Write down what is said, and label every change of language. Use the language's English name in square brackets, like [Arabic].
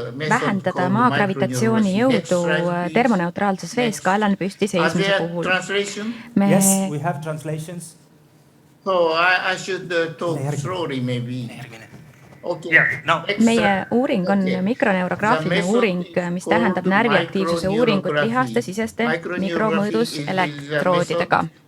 [Estonian] Vähendada maa gravitatsiooni jõudu termoneutraalses vees kaelane püsti seismise puhul. [English] Yes, we have translations. So I should talk slowly maybe. Okay. [Estonian] Meie uuring on mikroneurograafiline uuring, mis tähendab närviaktiivsuse uuringut lihaste siseste mikromõõdus elektroodidega.